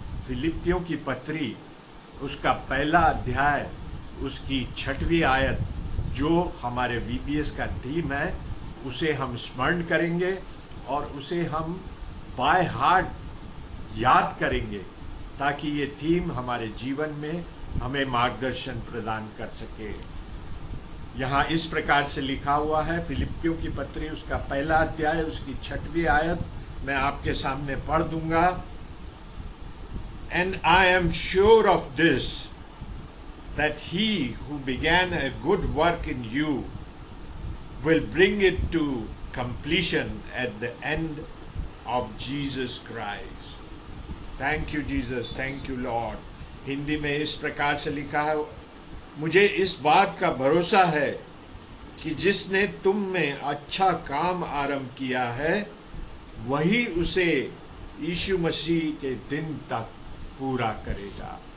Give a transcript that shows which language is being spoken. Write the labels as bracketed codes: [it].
[hi] फिलिपियों की पत्री उसका पहला अध्याय, उसकी 6वीं आयत, जो हमारे VBS का थीम है, उसे हम स्मरण करेंगे और उसे हम बाय हार्ट याद करेंगे ताकि ये थीम हमारे जीवन में हमें मार्गदर्शन प्रदान कर सके। यहाँ इस प्रकार से लिखा हुआ है, फिलिपियों की पत्री उसका पहला अध्याय, उसकी 6वीं आयत मैं आपके सामने पढ़ दूंगा। [en] And I am sure of this, that he who began a good work in you will bring it to completion at the end of Jesus Christ. Thank you Jesus, thank you Lord। [hi] Hindi में इस प्रकार से लिखा है, मुझे इस बात का भरोसा है कि जिसने तुम में अच्छा काम आरंभ किया है वही उसे यीशु मसीह के दिन तक पूरा करेगा।